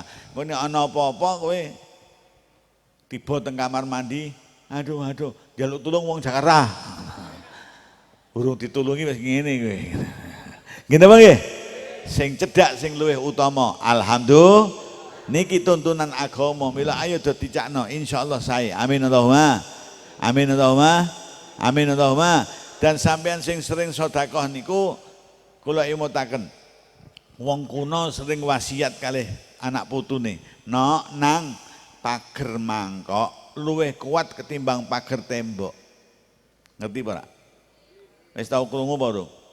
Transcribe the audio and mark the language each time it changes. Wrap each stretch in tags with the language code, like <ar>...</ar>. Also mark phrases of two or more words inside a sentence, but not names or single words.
<jv>Engko nek ana apa-apa kowe tiba teng kamar mandi, aduh njaluk tulung wong Jakarta. Urung ditulungi wis ngene kowe. Ngene apa nggih? Sing cedhak sing luwih utama. Alhamdulillah niki tuntunan agama. Mila ayo do dicakno insyaallah sae.</jv> <ar>Amin Allahumma. Amin Allahumma. Amin Allahumma.</ar> <jv>Dan sampean sing sering sedekah niku kula imutaken. Wong kuno sering wasiat kalih anak putune, "Nok, nang pager mangkok luwih kuat ketimbang pager tembok." Ngerti ora? Wis tau krungu apa ora?</jv>